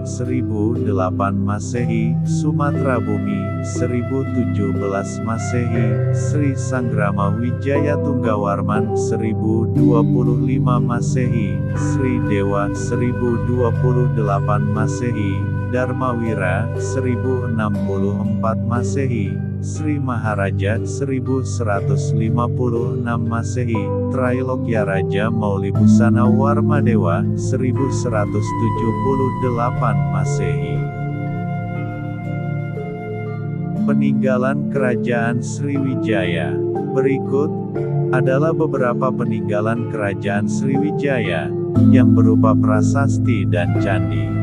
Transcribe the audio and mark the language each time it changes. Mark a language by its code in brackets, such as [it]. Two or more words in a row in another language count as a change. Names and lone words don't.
[id] 1008 Masehi, Sumatera Bumi, 1017 Masehi, Sri Sanggrama Wijaya Tunggawarman, 1025 Masehi, Sri Dewa, 1028 Masehi, Dharmawira, 1064 Masehi, Sri Maharaja, 1156 Masehi, Trailokya Raja Maulibusana Warmadewa, 1178 Masehi. Peninggalan Kerajaan Sriwijaya. Berikut adalah beberapa peninggalan Kerajaan Sriwijaya yang berupa prasasti dan candi.